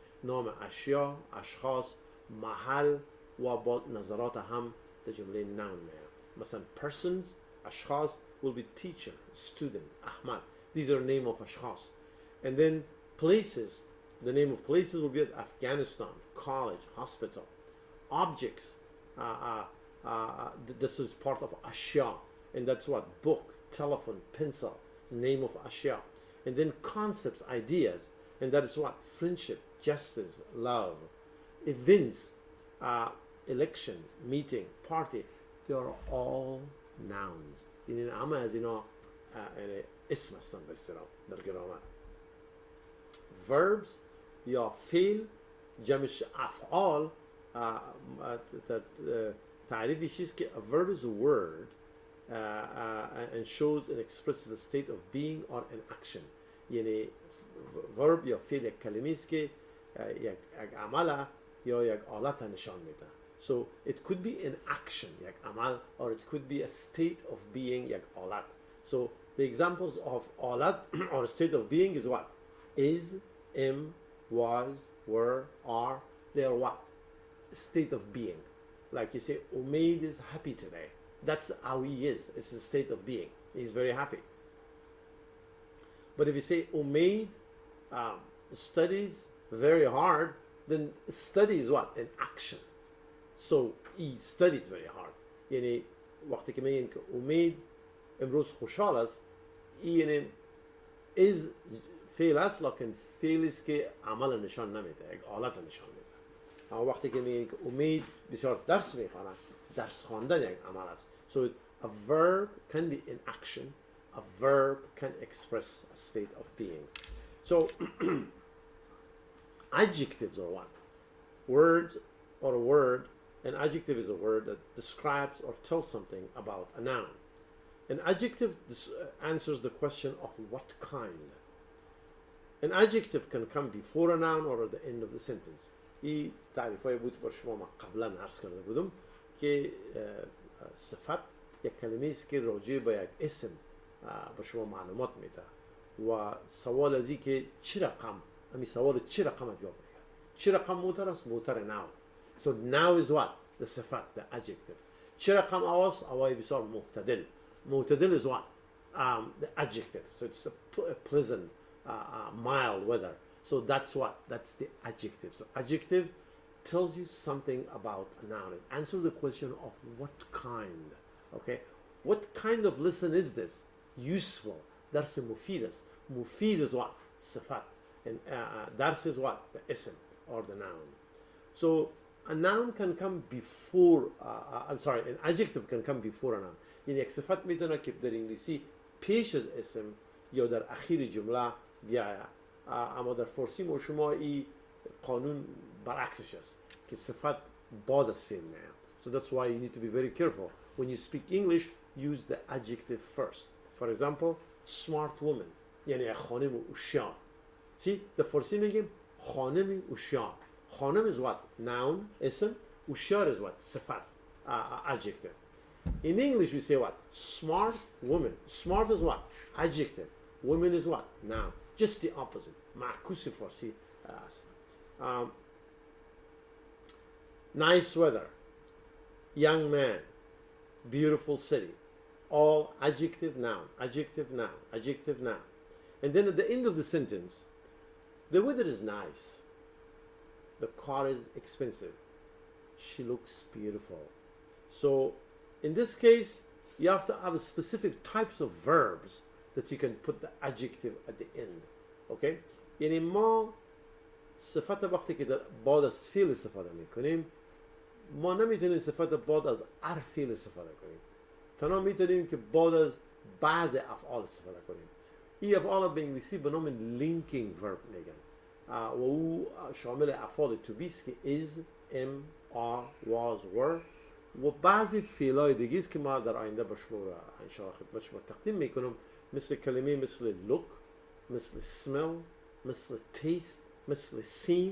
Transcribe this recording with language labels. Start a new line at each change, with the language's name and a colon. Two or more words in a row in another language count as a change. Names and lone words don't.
Persian: نام اشیا، اشخاص، محل و با نظرات هم در جمله noun میاد.
English: مثلا persons، اشخاص will be teacher, student, Ahmad. These are name of اشخاص. And then places, the name of places will be at Afghanistan, college, hospital. Objects, this is part of ashya, and that's what? Book, telephone, pencil, name of ashya. And then concepts, ideas, and that is what? Friendship, justice, love. Events, election, meeting, party, they are all nouns.
Persian: این همه از اینا اسم هستن به اصطلاح در گرامر.
English: Verbs
Persian: یا فعل جمعش افعال تعریفی چیست که
English: a verb is a word and shows and expresses a state of being or an action.
Persian: یعنی verb یا فعل یک کلمه است که یک عمل یا یک حالت نشان میده.
English: So it could be an action,
Persian: یک عمل,
English: or it could be a state of being,
Persian: یک حالت.
English: So the examples of حالت or state of being is what? Is, am, was, were, are. They are what? State of being. Like you say, Umaid is happy today. That's how he is. It's a state of being. He's very happy. But if you say Umaid studies very hard, then study is what? An action. So he studies very hard.
Persian: یعنی وقتی که میگن که امید امروز خوشحال است، این is فعل است، لکن فعل است که عمل نشان نمیده، یک حالت نشان میده. اما وقتی که میگن که امید بسیار درس میخوانه، درس خواندن یک عمل است.
English: So a verb can be in action. A verb can express a state of being. So adjectives are what? Words or a word. An adjective is a word that describes or tells something about a noun. An adjective answers the question of what kind. An adjective can come before a noun or at the end of the sentence.
Persian: این تعریفای بود بر شما ما قبلا عرض کرده بودم که صفت یک کلمه است که راجع به یک اسم به شما معلومات میده و سوال ازی که چه رقم، همین سوال چه رقم جواب میده. چه رقم موتر است؟ موتر ناو.
English: So now is what? The sifat, the adjective.
Persian: چه رقم آواز؟ آوای بسیار معتدل.
English: معتدل is what? The adjective. So it's a pleasant, mild weather. So that's what? That's the adjective. So adjective tells you something about a noun. It answers the question of what kind. Okay? What kind of lesson is this? Useful.
Persian: درس مفید
English: is. Mufid is what? Sifat. And dars is what? The ism or the noun. So a noun can come before, an adjective can come before a noun.
Persian: یعنی یک صفت میتونه که در انگلیسی پیش از اسم یا در اخیر جمله بیاید. اما در فارسی ما شما این قانون برعکسش است که صفت بعد از فعل میاد.
English: So that's why you need to be very careful. When you speak English, use the adjective first. For example, smart woman.
Persian: یعنی خانم هوشیار. See, در فارسی میگیم خانم هوشیار.
English: Khanim is what? Noun, ism. Ushar is what? Sifat, adjective. In English we say what? Smart woman. Smart is what? Adjective. Woman is what? Noun. Just the opposite.
Persian: معکوس فارسی.
English: Nice weather. Young man. Beautiful city. All adjective, noun. Adjective, noun. Adjective, noun. And then at the end of the sentence, the weather is nice. The car is expensive. She looks beautiful. So in this case, you have to have specific types of verbs that you can put the adjective at the end. Okay?
Persian: یعنی ما صفت وقتی که در بعد از فعل استفاده میکنیم ما نمیتونیم صفت بعد از حرف فعل استفاده کنیم. تنها میتونیم که بعد از بعض افعال استفاده کنیم. این افعال به انگلیسی به نام
English: linking verb
Persian: میگن و او شامل افعال
English: to be
Persian: است که
English: is, am, are, was, were
Persian: و بعضی فعلای دیگه است که ما در آینده به شما انشاءالله خدمت شما تقدیم میکنم، مثل کلمه مثل look، مثل smell، مثل taste، مثل seem.